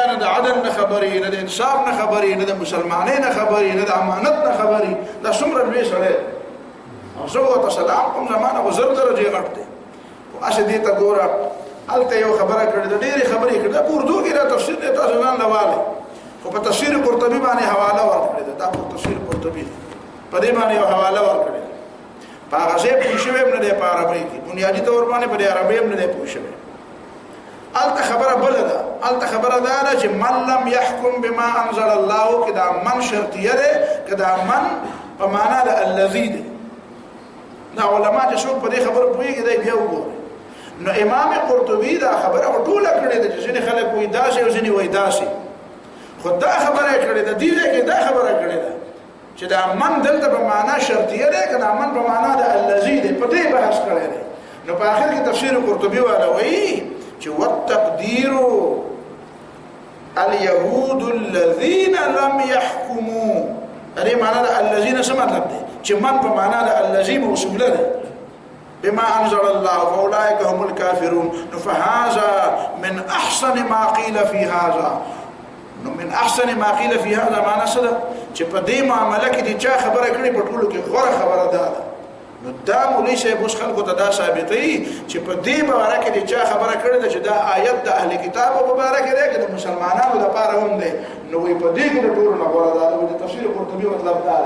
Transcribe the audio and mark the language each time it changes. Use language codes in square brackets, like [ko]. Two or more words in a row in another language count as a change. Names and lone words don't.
[ps] نه د عدل نه خبرې نه د انصاف نه خبرې نه د مسلمانۍ نه خبرې نه د امانت نه خبرې دا څومره لوی سړی او زه ورته سلام کوم زمانه خو 1000 درجې غټ دی خو هسې دې ته ګوره هلته یو خبره کړې ده ډېرې خبرې کړې ده په اردو کې دا تفسیر دی تاسو ځان لوالی خو په تفسیر قرطبي باندې حواله ورکړې ده دا په تفسیر قرطبي په دې باندې یو حواله ورکړې ده په هغه ځای پوه شوی هم نه دی په عربۍ کې بنیادي طور باندې په دې عربۍ هم نه دی پوه شوی. هلته خبره بله ده هلته خبره دا ده چې [ar] من لم يحكم بما انزل الله [ps] که دا من شرطیه دی که دا من په معنا د الذي دی. دا علما چې څوک په دې خبره پوهېږي دی بیا وګورئ. نو امام قرطبي دا خبره ټوله کړې ده چې ځینې خلک وایي داسې او ځینې وایي داسې خو دا خبره یې کړې ده دې ځای کې دا خبره کړې ده چې دا من دلته په معنا شرطیه دی که دا من په معنا د الذي دی په دې بحث کړی دی. نو په آخر کې تفسیر قرطبي والا وایي چې [ar] والتقدیر اليهود الذين لم يحكموا [ps] دې معنا د الذين څه مطلب دی چې من په معنا د الذي موصوله دی [ar] بما انزل الله فاولئك هم الكافرون. فهذا من احسن ما قيل في هذا [ps] نو [ar] من احسن ما قيل في هذا [ps] معنا څه ده چې په دې معامله کې د چا خبره کړې په ټولو کې غوره خبره ده. نو دا مولوي صاحب اوس خلکو ته دا ثابتوي چې په دې باره کې د چا خبره کړې ده چې دا آیت د اهل کتابو په باره کې دی که د مسلمانانو دپاره هم دی نو وایي په دې کې د ټولو نه غوره ده د تفسیر قرطبي مطلب دا دی.